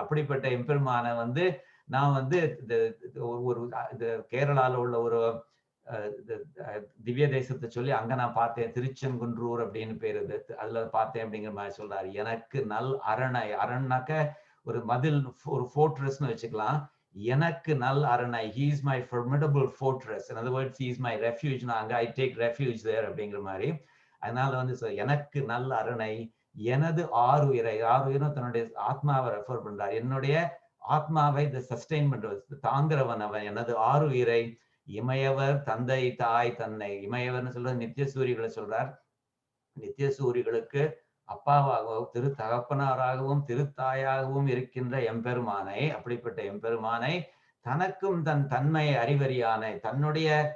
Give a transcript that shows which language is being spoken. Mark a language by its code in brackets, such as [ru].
[ta] அப்படிப்பட்ட எம்பெருமான வந்து நான் வந்து ஒரு கேரளால உள்ள ஒரு திவ்ய தேசத்தை சொல்லி அங்க நான் பார்த்தேன், திருச்செங்குன்றூர் அப்படின்னு பேரு, அதுல பார்த்தேன் அப்படிங்கிற மாதிரி சொல்றாரு. எனக்கு நல் அரணை, அரண்னாக்க ஒரு மதில், ஒரு ஃபோர்ட்ரஸ்ன்னு வச்சுக்கலாம். எனக்கு நல் அரணை, [en] he is my formidable fortress, in other words he is my refuge, [ta] நான் [en] I take refuge there [ta] அப்படிங்கிற மாதிரி. அதனால வந்து எனக்கு நல் அரணை எனது ஆறுயிரை, ஆறுயிரும் தன்னுடைய ஆத்மாவை ரெஃபர் பண்றார், என்னுடைய ஆத்மாவை சஸ்டெயின் பண்றது, தாங்கிறவன் அவன், எனது ஆறுயிரை இமயவர் தந்தை தாய் தன்னை, இமயவர்னு சொல்றது நித்தியசூரிகளை சொல்றார், நித்தியசூரிகளுக்கு அப்பாவாகவும் திரு தகப்பனாராகவும் திருத்தாயாகவும் இருக்கின்ற எம்பெருமானை, அப்படிப்பட்ட எம்பெருமானை தனக்கும் தன் தன்மை அறிவறியானை, தன்னுடைய